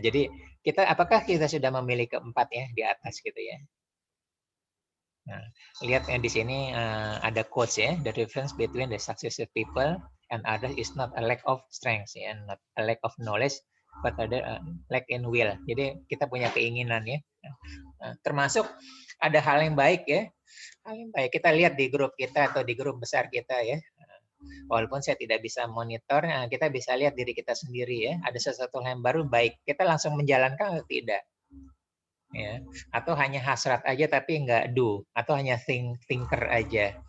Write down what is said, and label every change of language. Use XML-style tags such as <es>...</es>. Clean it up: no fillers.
<id>Jadi apakah kita sudah memilih keempat ya di atas gitu ya. Nah, lihat ya di sini ada quotes ya.</id> <en>The difference between the successful people and others is not a lack of strength and not a lack of knowledge, but</en> <id>ada</id> <en>lack in will.</en> <id>Jadi kita punya keinginan ya. Termasuk ada hal yang baik ya. Hal yang baik kita lihat di grup kita atau di grup besar kita ya. Walaupun saya tidak bisa monitor, kita bisa lihat diri kita sendiri ya. Ada sesuatu yang baru baik, kita langsung menjalankan atau tidak. Ya, atau hanya hasrat aja tapi nggak do, atau hanya thinker aja.</id>